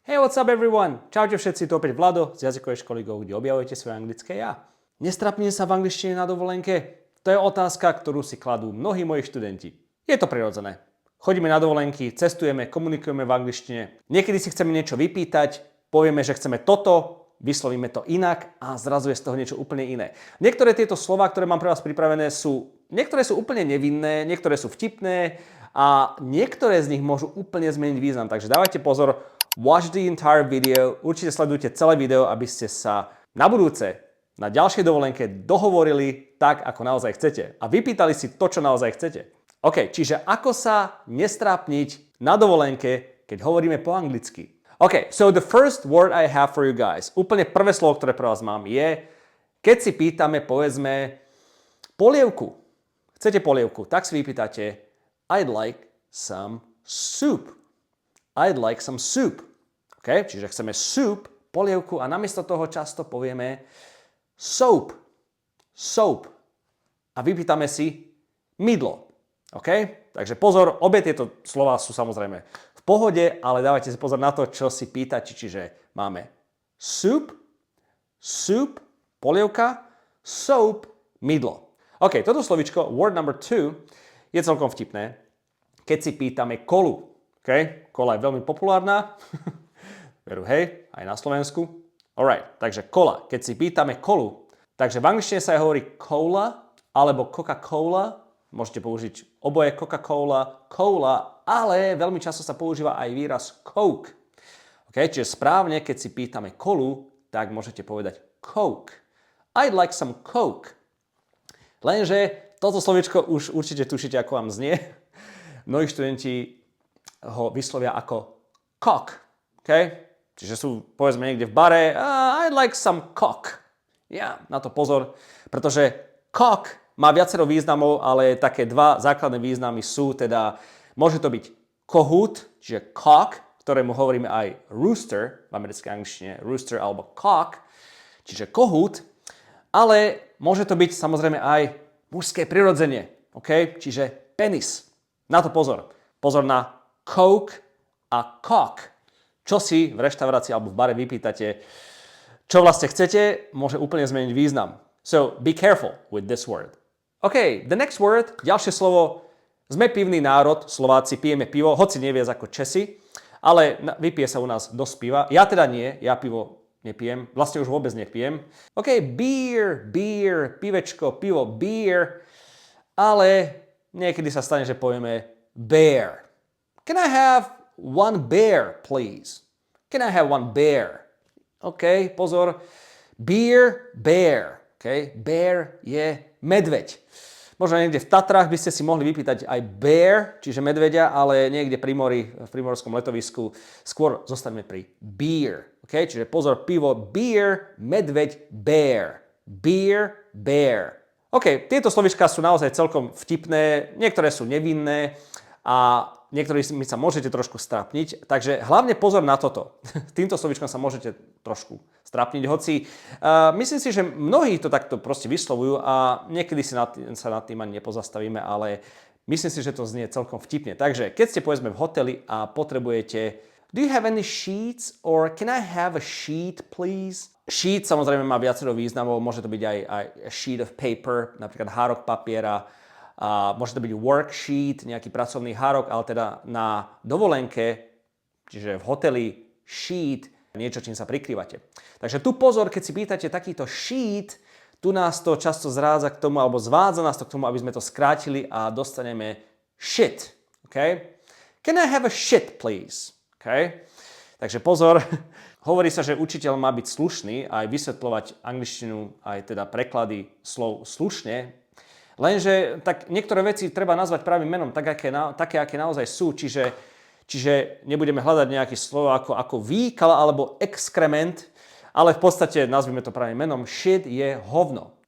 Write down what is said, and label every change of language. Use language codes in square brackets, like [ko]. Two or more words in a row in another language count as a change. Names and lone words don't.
[en] what's up everyone? [sk] Čaute všetci, tu opäť Vlado z jazykovej školy Go, kde objavujete svoje anglické ja. Nestrapnem sa v angličtine na dovolenke? To je otázka, ktorú si kladú mnohí moji študenti. Je to prirodzené. Chodíme na dovolenky, cestujeme, komunikujeme v angličtine. Niekedy si chceme niečo vypýtať, povieme, že chceme toto, vyslovíme to inak a zrazu je z toho niečo úplne iné. Niektoré tieto slová, ktoré mám pre vás pripravené, niektoré sú úplne nevinné, niektoré sú vtipné a niektoré z nich môžu úplne zmeniť význam. Takže dávajte pozor, [en] watch the entire video, [sk] určite sledujte celé video, aby ste sa na budúce, na ďalšej dovolenke dohovorili tak, ako naozaj chcete a vypýtali si to, čo naozaj chcete. OK, čiže ako sa nestrápniť na dovolenke, keď hovoríme po anglicky. [en] OK, so the first word I have for you guys, [sk] úplne prvé slovo, ktoré pre vás mám, je, keď si pýtame, povedzme, polievku. Chcete polievku, tak si vypýtate [en] I'd like some soup. I'd like some soup. [sk] OK, čiže chceme soup, polievku a namiesto toho často povieme soap. Soap. A vypýtame si mydlo. OK? Takže pozor, obe tieto slova sú samozrejme v pohode, ale dávajte si pozor na to, čo si pýtate. Čiže máme [en] soup, soup, [sk] polievka, soap, mydlo. OK, toto slovičko, [en] word number 2, [sk] je celkom vtipné. Keď si pýtame kolu. OK? Kola je veľmi populárna. Veru, hej, aj na Slovensku. Alright, takže kola. Keď si pýtame kolu, takže v angličtine sa hovorí cola alebo Coca-Cola. Môžete použiť oboje Coca-Cola, cola, ale veľmi často sa používa aj výraz Coke. Okay? Čiže správne, keď si pýtame kolu, tak môžete povedať Coke. [en] I'd like some Coke. [sk] Lenže toto slovičko už určite tušíte, ako vám znie. Mnohí študenti ho vyslovia ako cock. Okay? Čiže sú, povedzme, niekde v bare, [en] I'd like some cock. [sk] Ja, na to pozor, pretože cock má viacero významov, ale také dva základné významy sú, teda môže to byť kohút, čiže cock, ktorému hovoríme aj rooster, v americkej angličtine rooster alebo cock, čiže kohút, ale môže to byť samozrejme aj mužské prirodzenie, okay? Čiže penis. Na to pozor. Pozor na coke a cock. Čo si v reštaurácii alebo v bare vypýtate, čo vlastne chcete, môže úplne zmeniť význam. [en] So be careful with this word. OK, the next word, [sk] ďalšie slovo. Sme pivný národ, Slováci, pijeme pivo, hoci nie viac ako Česi, ale vypije sa u nás dosť piva. Ja teda nie, ja pivo nepijem, vlastne už vôbec nepijem. OK, beer, pivečko, pivo, beer, ale niekedy sa stane, že povieme bear. [en] Can I have one bear, please? Can I have one bear? OK, pozor. Beer, bear. [sk] OK, bear je medveď. Možno niekde v Tatrách by ste si mohli vypýtať aj bear, čiže medveďa, ale niekde pri mori, v primorskom letovisku, skôr zostaneme pri beer. OK, čiže pozor, pivo, beer, medveď, bear. [en] Beer, bear. [sk] OK, tieto slovičká sú naozaj celkom vtipné, niektoré sú nevinné a niektorými sa môžete trošku strapniť, takže hlavne pozor na toto. Týmto slovičkom sa môžete trošku strapniť, hoci myslím si, že mnohí to takto proste vyslovujú a niekedy sa nad tým ani nepozastavíme, ale myslím si, že to znie celkom vtipne. Takže keď ste povedzme v hoteli a potrebujete [en] Do you have any sheets or can I have a sheet please? [sk] Sheet samozrejme má viacero významov, môže to byť aj [en] a sheet of paper, [sk] napríklad hárok papiera, môže to byť worksheet, nejaký pracovný hárok, ale teda na dovolenke, čiže v hoteli, sheet, niečo, čím sa prikrývate. Takže tu pozor, keď si pýtate takýto sheet, tu nás to často zrádza k tomu, alebo zvádza nás to k tomu, aby sme to skrátili a dostaneme shit. [en] Okay? Can I have a shit, please? Okay? [sk] Takže pozor, hovorí sa, že učiteľ má byť slušný a aj vysvetľovať angličtinu, aj teda preklady slov slušne, lenže tak niektoré veci treba nazvať pravým menom, také, aké naozaj sú, čiže nebudeme hľadať nejaké slovo ako výkal alebo exkrement, ale v podstate nazvime to pravým menom, shit je hovno.